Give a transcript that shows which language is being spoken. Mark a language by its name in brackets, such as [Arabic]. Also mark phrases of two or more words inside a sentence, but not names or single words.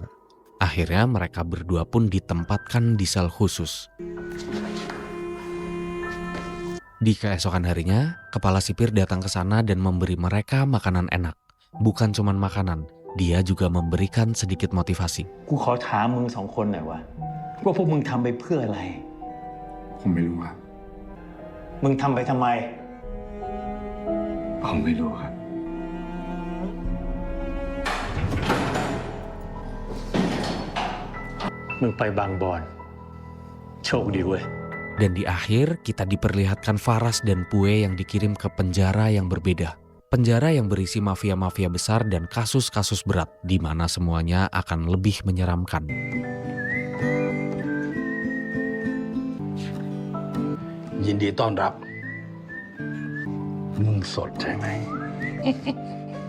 [Indonesian] Akhirnya mereka berdua pun ditempatkan di sel khusus. Di keesokan harinya, kepala sipir datang ke sana dan memberi mereka makanan enak. Bukan cuma makanan, dia juga memberikan sedikit motivasi. [Thai] กูขอถามมึง2 คนหน่อยว่าพวกมึงทำไปเพื่ออะไร ผมไม่รู้ครับ มึงทำไปทำไม ผมไม่รู้ครับ มึงไปบางบอน โชคดีเว้ย [Indonesian] Dan di akhir, kita diperlihatkan Faras dan Pue yang dikirim ke penjara yang berbeda. Penjara yang berisi mafia-mafia besar dan kasus-kasus berat, di mana semuanya akan lebih menyeramkan. [Thai] ยินดีต้อนรับ มึงสดใช่ไหม